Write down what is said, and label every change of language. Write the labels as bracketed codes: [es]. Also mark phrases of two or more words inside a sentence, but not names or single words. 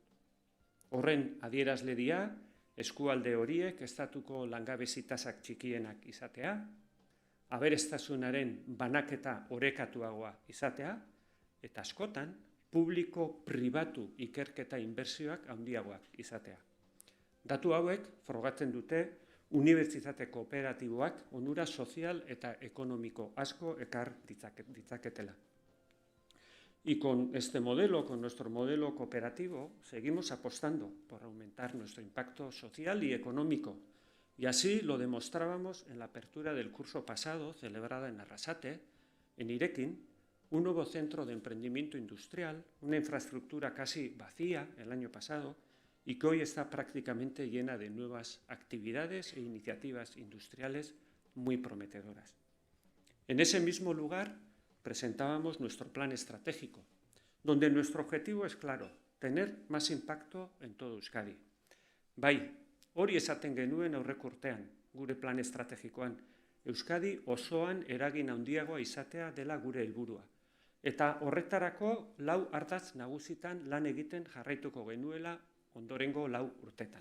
[eu] Horren adierazle dira, eskualde horiek estatuko langabezi tasak txikienak izatea, aberestasunaren banaketa orekatuagoa izatea, eta askotan publiko-pribatu ikerketa inbertsioak handiagoak izatea. Datu hauek frogatzen dute unibertsitate kooperatiboak onura sozial eta ekonomiko asko ekar ditzaketela. [es] Y con este modelo, con nuestro modelo cooperativo, seguimos apostando por aumentar nuestro impacto social y económico. Y así lo demostrábamos en la apertura del curso pasado, celebrada en Arrasate, en Irekin, un nuevo centro de emprendimiento industrial, una infraestructura casi vacía el año pasado y que hoy está prácticamente llena de nuevas actividades e iniciativas industriales muy prometedoras. En ese mismo lugar presentábamos nuestro plan estratégico, donde nuestro objetivo es claro, tener más impacto en todo Euskadi. [eu] Bai, hori esaten genuen aurreko urtean, gure plan estrategikoan, Euskadi osoan eragin handiagoa izatea dela gure helburua. Eta horretarako 4 ardatz nagusitan lan egiten jarraituko genuela ondorengo 4 urtetan.